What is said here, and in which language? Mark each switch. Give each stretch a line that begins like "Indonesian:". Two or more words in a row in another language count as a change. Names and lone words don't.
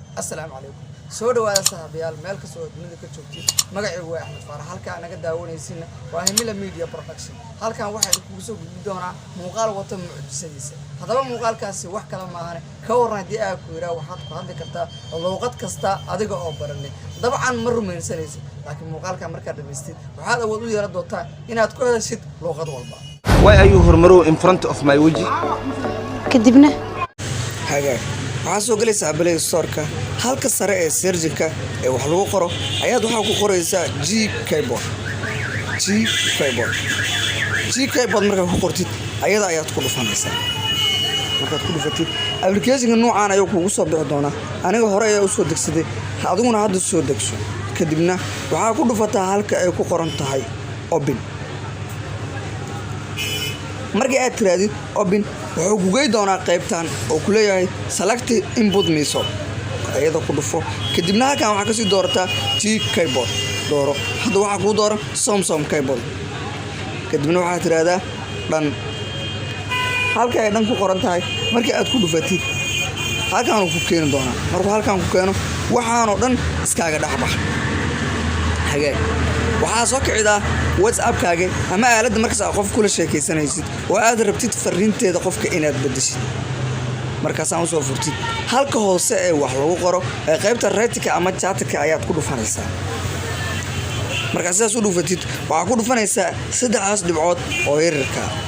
Arabic: السلام عليكم
Somali: soo dhawaada saaxiibayaal meel ka soo dunida ka joogtay magacaygu waa Axmed Faarax halka anaga daawanaysiina waa Himila Media Production halkan waxa ku soo gudbi doona muuqaal wata mucjisadiisa hadaba muuqaalkaasi wax kala ma ahan ka waran hadii aad ku yiraahdo waxaad ku hadli kartaa luqad kasta adiga oo baranay dabcan ma rumaysanaysid laakiin muuqaalka marka dhameystid waxaad awood u yeelan doontaa inaad ku hadashid luqad walba
English: why are you hormaro in front of my waji
Somali: kadibna haga waxaa soo galaysaa Play Store-ka halka sare ee search-ka ee wax lagu qoro ayaad waxa ku qoraysaa G keyboard marka ku qortid ayada ayaad ku dhufanaysaa markaad ku dhufatid application-ka noocaan ayuu kugu soo bixi doonaa aniga hore ayaa u soo degsaday adiguna hadda soo degso kadibna waxa ku dhufataa halka ay ku qoran tahay open markii aad tiraadid open wuxuu ku geey doonaa qaybtan oo ku leeyahay
English: select input method
Somali: ayada ku dhufo kadibna halkan waxa ka sii doorataa G keyboard dooro hadda waxa ku dooran Samsung keyboard kadibna waxa tiraahdaa dhan halka ay dhan ku qoran tahay markii aad ku dhufatid halkan uu ku keenin doonaa markuu halkan ku keeno waxaan oo dhan iskaaga dhaxbax hagaag waxaa soo kicida WhatsApp-kaaga ama aaladda markaas qof kula sheekaysanaysid oo aad rabtid fariinteeda qofka inaad bedeshid markaas aan soo furtid halka hoose ee wax lagu qoro ee qaybta write-ka ama chat-ka ayaad ku dhufanaysaa markaas aad u dhufatid waxa ku dhufanaysaa saddex dhibcood oo yararka